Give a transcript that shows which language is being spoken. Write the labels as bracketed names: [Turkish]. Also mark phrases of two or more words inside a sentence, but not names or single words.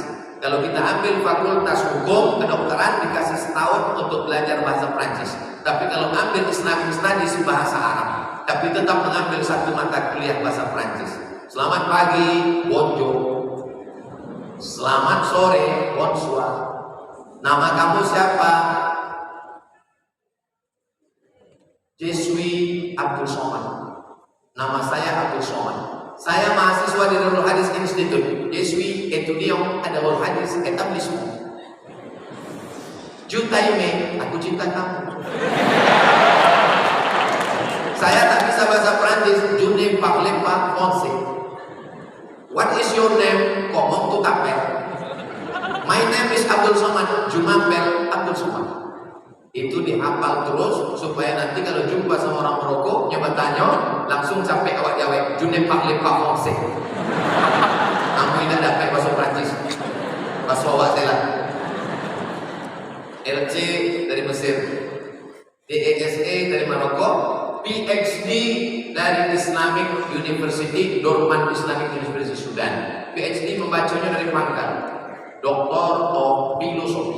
[Indonesian] Kalau kita ambil fakultas hukum kedokteran dikasih setahun untuk belajar bahasa Prancis. Tapi kalau ambil [English] Islamic Studies [Indonesian] bahasa Arab, tapi tetap mengambil 1 mata kuliah bahasa Prancis. Selamat pagi, bonjour. Selamat sore, bonsoir. Nama kamu siapa? [French] Je suis Abdul Somad. [Indonesian] Nama saya Abdul Somad. Saya mahasiswa di Darul Hadis Institute. [French] Je suis étudiant à Darul Hadis Établissement. Jutaime, [Indonesian] aku cinta kamu. Saya tak bisa bahasa Prancis. [French] Je ne parle pas français. [English] What is your name? [French] Comment tu t'appelles? [English] My name is Abdul Somad. [French] Je m'appelle Abdul Somad. [Indonesian] Itu dihafal terus supaya nanti kalau jumpa sama orang Maroko nyoba tanya langsung sampai awak jawab [French] je ne parle pas français. [Indonesian] Kamu tidak dapat bahasa Prancis. Bahasa Wawak saya lah. LC dari Mesir, DESA dari Maroko, PhD dari Islamic University, Dorman Islamic University Sudan. PhD membacanya dari pangkal [English] Doctor of Philosophy.